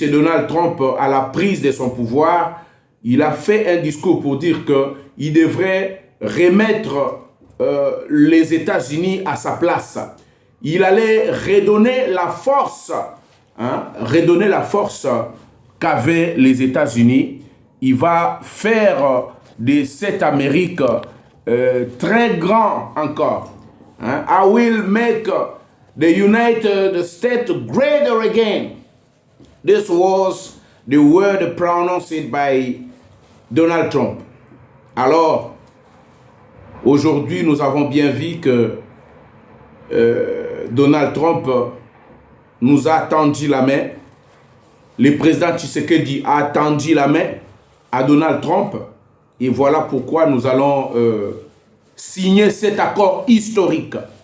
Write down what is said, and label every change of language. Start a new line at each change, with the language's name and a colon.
French: Donald Trump, à la prise de son pouvoir, il a fait un discours pour dire qu'il devrait remettre les États-Unis à sa place. Il allait redonner la force, hein, redonner la force qu'avaient les États-Unis. Il va faire de cette Amérique très grand encore. Hein?
English: I will make the United States greater again. This was the word pronounced by Donald Trump.
French: Alors, aujourd'hui, nous avons bien vu que Donald Trump nous a tendu la main. Le président Tshisekedi a tendu la main à Donald Trump. Et voilà pourquoi nous allons signer cet accord historique.